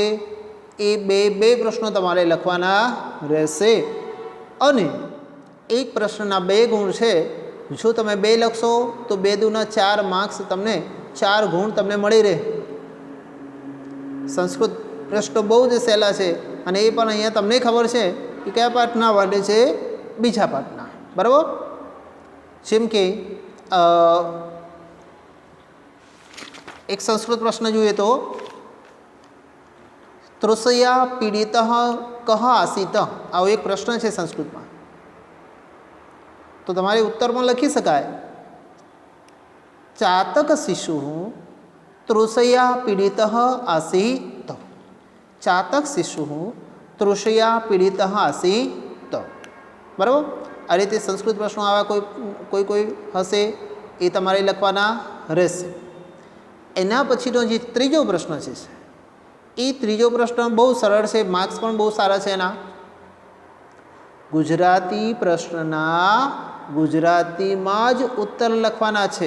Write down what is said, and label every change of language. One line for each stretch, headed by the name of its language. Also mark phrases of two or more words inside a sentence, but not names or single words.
Gujarati: એ 2 પ્રશ્નો તમારે લખવાના રહેશે અને એક પ્રશ્નના 2 ગુણ હૈ। જો તમે 2 લખશો તો 2 દૂના 4 માર્ક્સ તમને 4 ગુણ તમને મળી રહે। સંસ્કૃત પ્રશ્ન બહુત જ સહેલા હૈ અને એ પણ અહીંયા તમને ખબર છે કે કયા પાઠના વાલે છે, બીજા પાઠના। બરાબર। જેમ કે એક સંસ્કૃત પ્રશ્ન જોઈએ તો
Sanskrit: तृषया पीडितः कः आसीत,
Gujarati: આવો એક પ્રશ્ન છે સંસ્કૃતમાં। તો તમારે ઉત્તરમાં લખી શકાય
Sanskrit: चातक शिशु तृषया पीडितः आसीत। चातक शिशु तृषया पीड़ित आसीत।
Gujarati: बराबर। આ રીતે સંસ્કૃત પ્રશ્નો આવા કોઈ હશે એ તમારે લખવાના રહેશે. એના પછીનો જે ત્રીજો પ્રશ્ન છે એ ત્રીજો પ્રશ્ન બહુ સરળ છે, માર્ક્સ પણ બહુ સારા છે એના. ગુજરાતી પ્રશ્નના ગુજરાતીમાં જ ઉત્તર લખવાના છે.